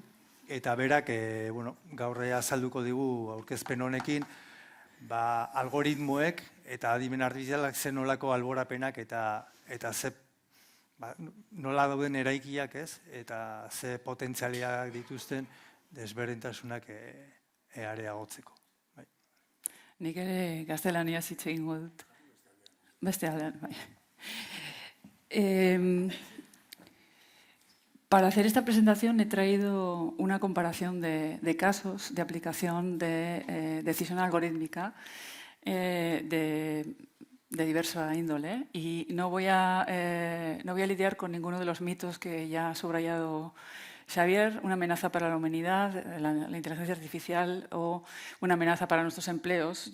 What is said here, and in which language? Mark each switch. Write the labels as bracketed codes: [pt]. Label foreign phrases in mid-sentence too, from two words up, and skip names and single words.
[eu] Eta berak gaur azalduko digu aurkezpen honekin algoritmoek eta adimen artifizialak zen nolako alborapenak eta nola dauden eraikiak eta ze potentzialiak dituzten desberdintasunak areagotzeko. Nik ere gaztelaniaz hitz egingo dut. Beste aldean, bai. [es] Para hacer esta presentación he traído una comparación de casos de aplicación de decisión algorítmica de diversa índole y no voy a lidiar con ninguno de los mitos que ya ha subrayado Xavier, una amenaza para la humanidad, la inteligencia artificial o una amenaza para nuestros empleos.